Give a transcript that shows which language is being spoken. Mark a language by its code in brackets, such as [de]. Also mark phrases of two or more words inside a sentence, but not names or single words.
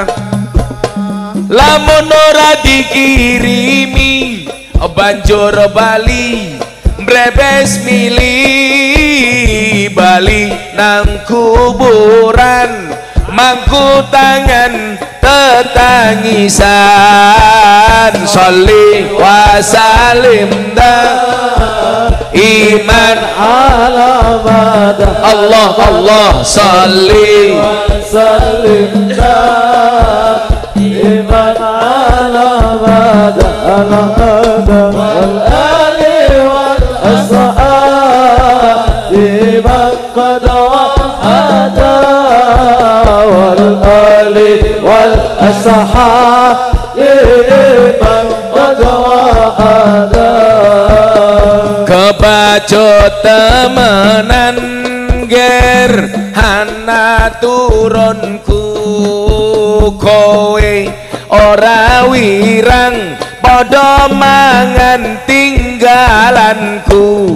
[jv] Lamun ora dikirimi banjur bali mbrebes mili bali nang kuburan mangku tangan tetangisan. [ar] صل وسلم إيمان على بدر الله الله صل وسلم إيمان على بدر والآل والأصحاب من قد وحدا والآل والأصحاب من قد وحدا. [jv] Kebacut temenan ger hana turunku kowe ora wirang padha mangan tinggalanku.